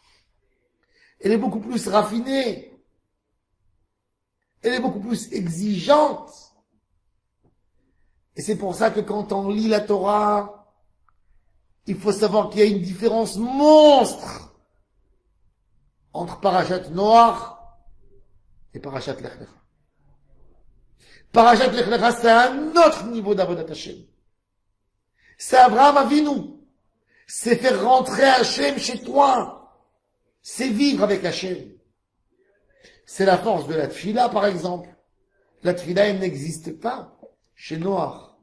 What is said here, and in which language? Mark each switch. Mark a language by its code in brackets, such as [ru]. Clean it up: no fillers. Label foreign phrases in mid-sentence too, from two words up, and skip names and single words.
[fr] Elle est beaucoup plus raffinée. Elle est beaucoup plus exigeante. Et c'est pour ça que quand on lit la Torah, il faut savoir qu'il y a une différence monstre entre Parashat Noach et Parashat Lech Lecha. Parashat Lech Lecha, c'est un autre niveau d' [he] עבודת השם. [fr] C'est Abraham Avinu. C'est faire rentrer Hachem chez toi. C'est vivre avec Hachem. C'est la force de la tfila, par exemple. La tfila, elle n'existe pas chez Noach.